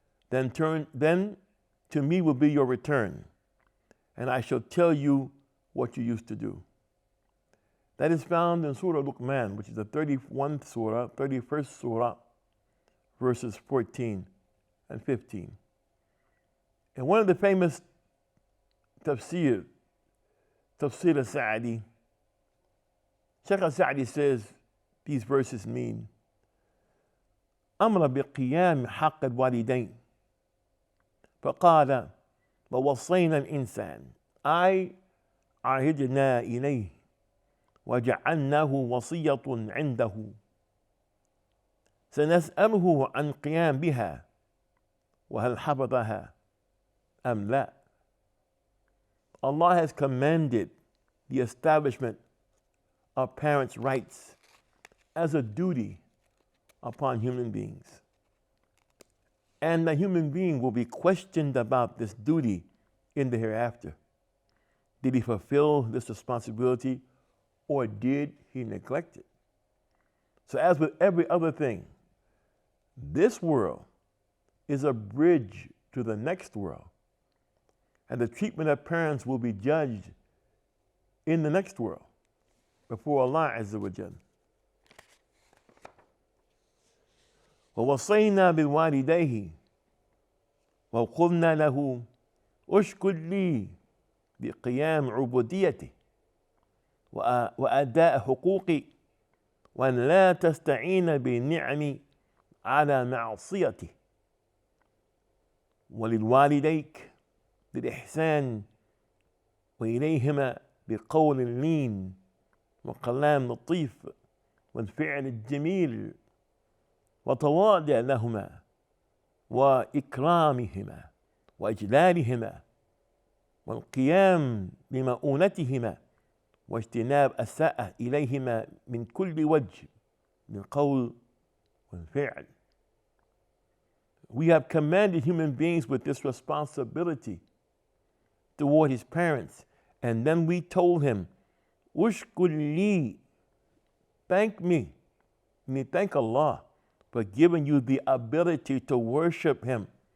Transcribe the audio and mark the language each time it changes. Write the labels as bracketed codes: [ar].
[en] Then to me will be your return, and I shall tell you what you used to do. That is found in Surah Luqman, which is the 31st surah, verses 14 and 15. And one of the famous tafsir al-Sa'di, Shaykh al-Sa'di says these verses mean [ar] أمر بقيام حق الوالدين فقال ووصينا الإنسان أي عهدنا إليه وجعلناه وصية عنده سنسأله عن قيام بها وهل حفظها أم لا. [en] Allah has commanded the establishment of parents' rights as a duty upon human beings. And the human being will be questioned about this duty in the hereafter. Did he fulfill this responsibility, or did he neglect it? So as with every other thing, this world is a bridge to the next world. And the treatment of parents will be judged in the next world before Allah Azza wa Jal. [ar] ووصينا بوالديه وقلنا له اشكر لي بقيام عبوديته وأداء حقوقي وأن لا تستعين بالنعم على معصيته وللوالديك بالإحسان وإليهما بقول لين وكلام لطيف والفعل الجميل وتواضع لهما وإكرامهما وإجلالهما والقيام بمؤونتهما واجتناب الساءة إليهما من كل وجه من قول والفعل. [en] We have commanded human beings with this responsibility toward his parents, and then we told him, [ar] Ushkur li, [en] thank me, meaning thank Allah for giving you the ability to worship him.